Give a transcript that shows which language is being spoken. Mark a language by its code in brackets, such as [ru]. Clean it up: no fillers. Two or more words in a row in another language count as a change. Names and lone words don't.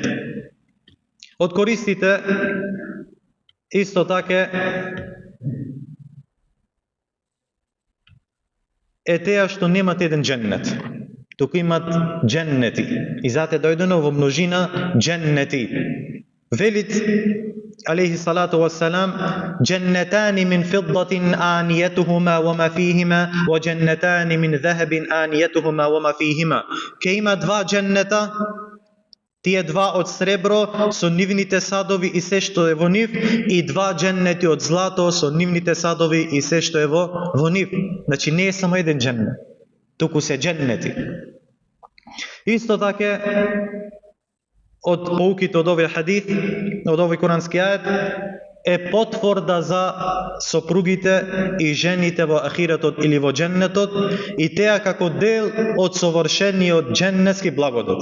[mk] Од користите исто така е теа што немат еден дженнет, туку имат дженнети. И затоа дојдено во множина дженнети. [ar] Велит عليه الصلاة والسلام جنتان من فضة آنيتهما وما فيهما وجنتان من ذهب آنيتهما وما فيهما." [mk] Ке има два дженнета, тие два од сребро со нивните садови и се што е во нив, и два дженнети од злато со нивните садови и се што е во нив. Значи не е само еден дженнет, туку се дженнети. Исто така од поуките од овој хадис, од овој курански ајет, е потврда за сопругите и жените во ахиретот или во дженнетот, и теа како дел од совршениот дженнетски благодат.